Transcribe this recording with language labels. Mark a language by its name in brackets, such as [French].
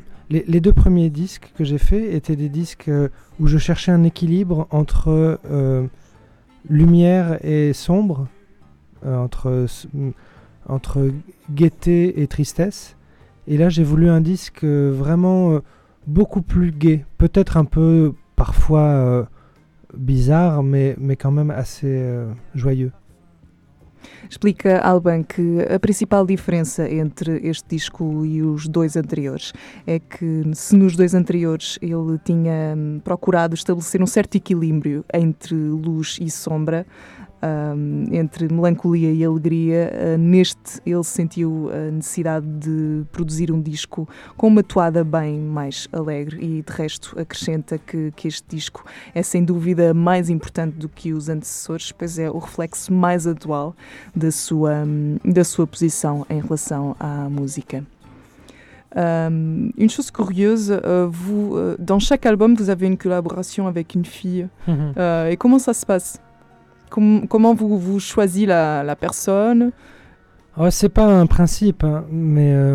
[French] Les deux premiers disques que j'ai faits étaient des disques où je cherchais un équilibre entre lumière et sombre, entre gaieté et tristesse. Et là, j'ai voulu un disque vraiment beaucoup plus gai, peut-être un peu parfois bizarre, mais quand même assez joyeux. [Portuguese] Explica Alban que a principal diferença entre este disco e os 2 anteriores é que, se nos 2 anteriores ele tinha procurado estabelecer um certo equilíbrio entre luz e sombra, entre melancolia e alegria. Neste, ele sentiu a necessidade de produzir um disco com uma toada bem mais alegre e, de resto, acrescenta que este disco é, sem dúvida, mais importante do que os antecessores, pois é o reflexo mais atual da sua posição em relação à música. [French] Une chose curieuse, vous, dans chaque album, vous avez une collaboration avec une fille. Et comment ça se passe? Comment vous choisissez la personne? Oh, c'est pas un principe, hein, mais...